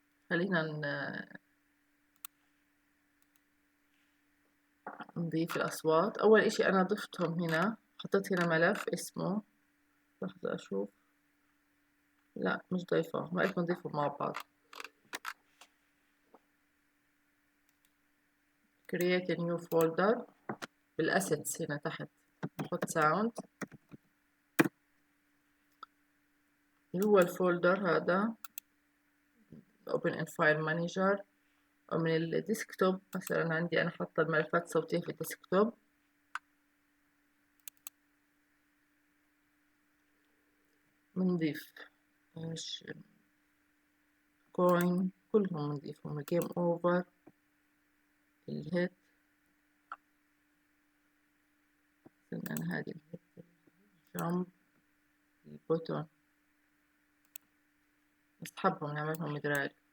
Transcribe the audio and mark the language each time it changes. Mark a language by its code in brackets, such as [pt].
[ar] خلينا نضيف الأصوات. أول إشي أنا ضفتهم هنا، حطيت هنا ملف اسمه، لحظة أشوف، لا مش ضيفه، ما بدنا نضيفهم مع بعض. [en] create a new folder [ar] بالأسيتس هنا تحت، نحط sound اللي هو الفولدر هذا [en] open in file manager. [ar] ومن الديسكتوب مثلا عندي أنا حاطة الملفات الصوتية في الديسكتوب، بنضيف ايش كوين كلهم بنضيفهم، الجيم اوفر، الهيت، أنا هذه الهيت، الجامب، البوتون، نسحبهم نعملهم دراج.